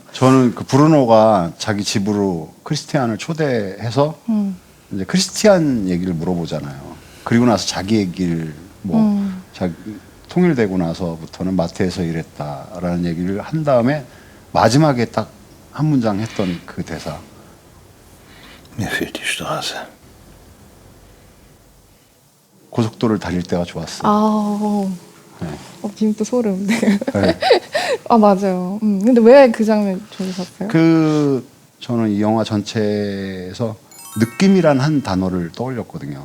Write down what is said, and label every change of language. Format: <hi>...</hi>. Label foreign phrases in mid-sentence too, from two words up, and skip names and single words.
<ko>저는 그 브루노가 자기 집으로 크리스티안을 초대해서 이제 크리스티안 얘기를 물어보잖아요. 그리고 나서 자기 얘기를 자기 통일되고 나서부터는 마트에서 일했다라는 얘기를 한 다음에 마지막에 딱 한 문장 했던 그 대사.</ko> <de>Mir fehlt die Straße.</de> <ko>고속도로를 달릴 때가 좋았어. 지금 또 소름. 네. 맞아요. 근데 왜 그 장면 좋으셨어요? 저는 이 영화 전체에서 느낌이란 한 단어를 떠올렸거든요.</ko>